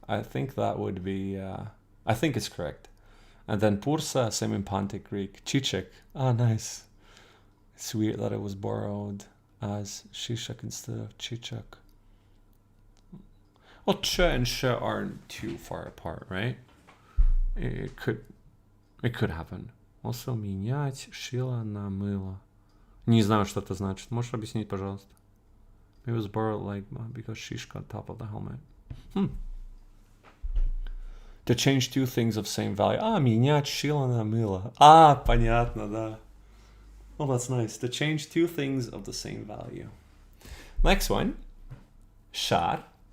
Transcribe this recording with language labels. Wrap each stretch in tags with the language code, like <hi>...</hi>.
<en>I think that would be, I think it's correct. And then Pursa, same in Pontic Greek. Chichek. Ah, nice. It's weird that it was borrowed as Shishak instead of Chichak. Well, Ch and Sh aren't too far apart, right? It could happen.</en> <ru>Also, менять шило на мыло. Не знаю, что это значит. Можешь объяснить, пожалуйста?</ru> <en>It was borrowed like because Shishka on top of the helmet. To change two things of same value.</en> <ru>Менять шило на мыло. Понятно, да.</ru> <en>Well, that's nice. To change two things of the same value. Next one. Shar.</en>